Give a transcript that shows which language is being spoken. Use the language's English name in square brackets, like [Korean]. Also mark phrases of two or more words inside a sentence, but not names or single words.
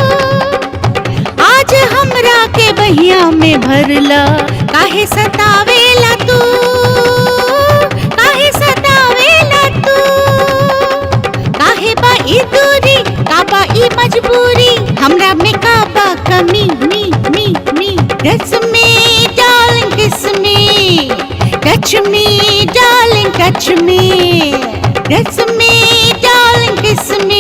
[Bhojpuri] आज हमरा के बहिया में भरला, काहे सतावेला तू, काहे सतावेला तू। काहे बा ई दूरी, का बा ई मजबूरी, हमरा में का बा कमी, मी मी मी। [English] Kiss me, darling, kiss me. Touch me, darling, touch me. Kiss me, darling, kiss me.